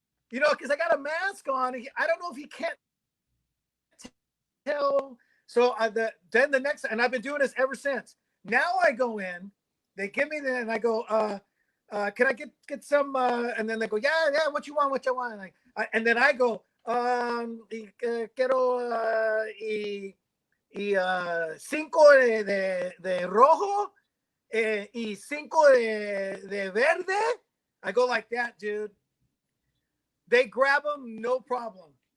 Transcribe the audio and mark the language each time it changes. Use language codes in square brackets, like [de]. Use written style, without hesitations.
[en] You know, because I got a mask on. I don't know if he can't tell. So then the next, and I've been doing this ever since. Now I go in, they give me and I go, can I get some? And then they go, yeah, what you want? And then I go, [es] quiero cinco de rojo y cinco de verde. [en] I go like that, dude. They grab them, no problem.